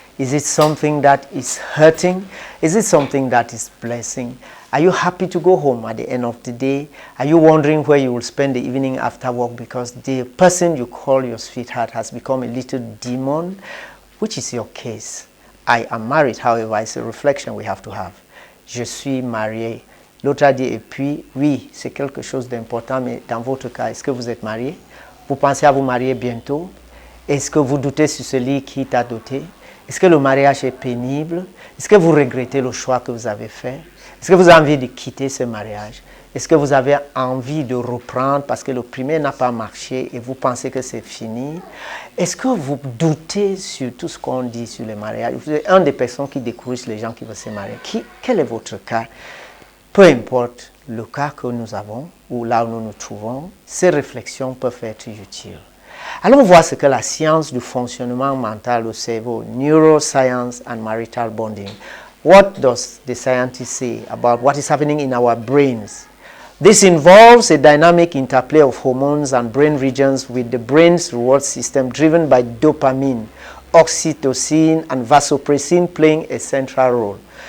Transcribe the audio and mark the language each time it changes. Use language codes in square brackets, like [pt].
[en] Is it something that is hurting? Is it something that is blessing? Are you happy to go home at the end of the day? Are you wondering where you will spend the evening after work because the person you call your sweetheart has become a little demon? Which is your case? I am married, however, it's a reflection we have to have. [fr] Je suis marié. L'autre a dit, et puis, oui, c'est quelque chose d'important, mais dans votre cas, est-ce que vous êtes marié? Vous pensez à vous marier bientôt? Est-ce que vous doutez sur celui qui t'a doté? Est-ce que le mariage est pénible? Est-ce que vous regrettez le choix que vous avez fait? Est-ce que vous avez envie de quitter ce mariage? Est-ce que vous avez envie de reprendre parce que le premier n'a pas marché et vous pensez que c'est fini? Est-ce que vous doutez sur tout ce qu'on dit sur le mariage? Vous êtes une des personnes qui découragent les gens qui veulent se marier. Quel est votre cas? Peu importe le cas que nous avons ou là où nous nous trouvons, ces réflexions peuvent être utiles. Allons voir ce que la science du fonctionnement mental au cerveau, [en] neuroscience and marital bonding. What does the scientists say about what is happening in our brains? This involves a dynamic interplay of hormones and brain regions with the brain's reward system driven by dopamine, oxytocin, and vasopressin playing a central role.